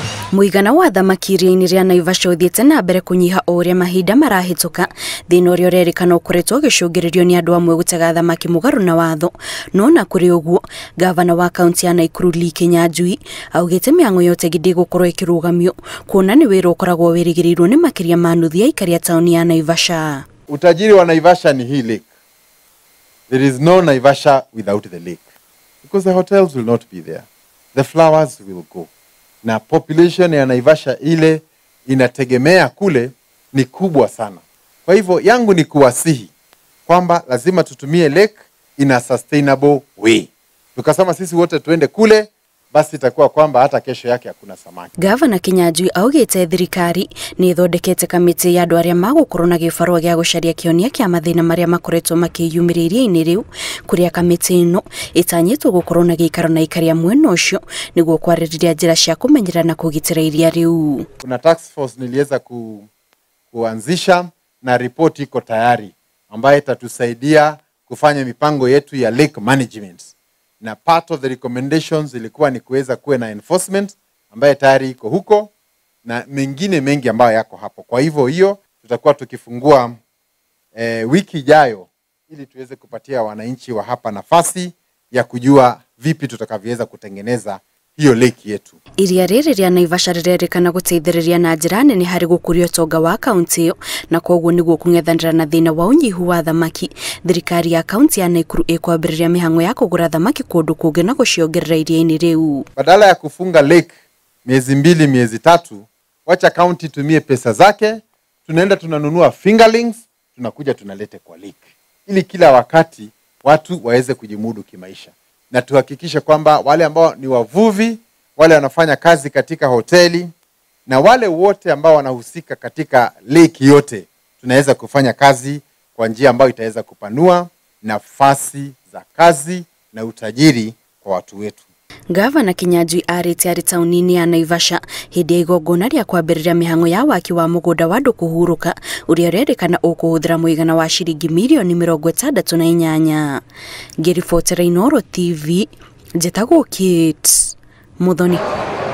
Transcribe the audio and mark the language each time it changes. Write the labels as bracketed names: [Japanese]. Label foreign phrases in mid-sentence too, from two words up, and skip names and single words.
[Kikuyu] Muigana wa thamaki iria-inĩ rĩa Naivasha ũthiĩte na mbere kũnyiha o ũrĩa mahinda marahĩtũka, thĩna ũrĩa ũrerĩkana ũkoretwo ũgĩcũngĩrĩrio nĩ andũ amwe gũtega thamaki mũgarũ na watho. No na kũrĩ ũguo, gavana wa kaunti ya Nakuru Lee Kinyanjui augĩte mĩhang'o ya ũtegi ndĩgũkorwo ĩkĩrũgamio, kuona nĩ wĩra ũkoragwo wĩrĩgĩrĩirwo nĩ makĩria ma nuthu ya aikari a taũni ya Naivasha. [Swahili] Utajiri wa Naivasha ni hii lake. [English] There is no Naivasha without the lake, because the hotels will not be there, the flowers will go. [Swahili] Na population ya Naivasha ile inategemea kule ni kubwa sana. Kwa hivyo yangu ni kuwasihi kwamba lazima tutumie lake [English] in a sustainable way. [Swahili] Tukasema sisi wote tuende kule, basi itakuwa kwamba hata kesho yake hakuna samaki. [Kikuyu] Gavana Kinyanjui augĩte thirikari nĩ ĩthondekete kamĩtĩ ya andũ arĩa magũkorwo na gĩbarũa gĩa gũcaria kĩhonia kĩa mathĩna marĩa makoretwo makĩyumĩria iria-inĩ rĩu, kũrĩa kamĩtĩ ĩno ĩtanyĩtwo gũkorwo na gĩikaro na aikari a mwena ũcio nĩguo kwarĩrĩria njĩra cia kũmenyerera na kũgitĩra iria rĩu. [Swahili] Kuna task force niliweza kuanzisha na ripoti iko tayari ambayo itatusaidia kufanya mipango yetu ya [English] lake management. [Swahili] Na [English] part of the recommendations [Swahili] ilikuwa ni kuweza kuwe na enforcement ambaye tayari iko huko na mengine mengi ambayo yako hapo. Kwa hivyo hiyo tutakuwa tukifungua wiki ijayo ili tuweze kupatia wananchi wa hapa nafasi ya kujua vipi tutakavyoweza kutengeneza hiyo lake yetu. [Kikuyu] Iria rĩrĩ rĩa Naivasha rĩrerĩkana gũteithĩrĩria na njĩra nene harĩ gũkũria ũtonga wa kaunti ĩyo, na koguo nĩguo kũng'ethanĩra na thĩna wa ũnyihu wa thamaki. Thirikari ya kaunti ya Nakuru ĩkwambĩrĩria mĩhang'o ya kũgũra thamaki kũndũ kũngĩ na gũciongerera iria-inĩ rĩu. [Swahili] Badala ya kufunga lake miezi 2 miezi 3, wacha kaunti tumie pesa zake, tunaenda tunanunua fingerlings, tunakuja tunalete kwa lake, ili kila wakati watu waweze kujimudu kimaisha. Na tuhakikishe kwamba wale ambao ni wavuvi, wale wanafanya kazi katika hoteli, na wale wote ambao wanahusika katika lake yote, tunaweza kufanya kazi kwa njia ambayo itaweza kupanua nafasi za kazi na utajiri kwa watu wetu. [Kikuyu] Gavana Kinyanjui arĩte arĩ taũni-inĩ ya Naivasha hĩndĩ ya igongona rĩa kwambĩrĩria mĩhang'o ya waki wa mũgũnda wa andũ kũhurũka ũrĩa ũrerĩkana ũkũhũthĩra mũigana wa ciringi mirioni 68. Ngĩribotera Inooro TV, njĩtagwo Kate Muthoni.